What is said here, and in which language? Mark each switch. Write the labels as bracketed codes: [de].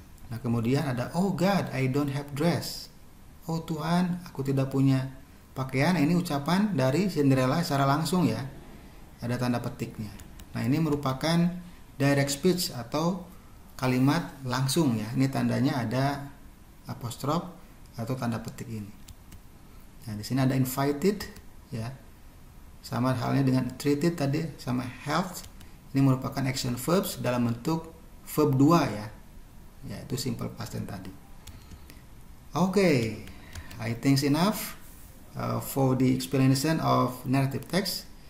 [id] Nah, kemudian ada [en] oh God, I don't have dress. [id] Oh Tuhan, aku tidak punya pakaian. Nah, ini ucapan dari Cinderella secara langsung ya. Ada tanda petiknya. Nah, ini merupakan direct speech atau kalimat langsung ya. Ini tandanya ada apostrof atau tanda petik ini. Nah, di sini ada invited ya. Sama halnya dengan treated tadi sama helped. Ini merupakan action verbs dalam bentuk verb 2 ya. Yaitu simple past tense tadi. [en] Okay, I think enough for the explanation of narrative text.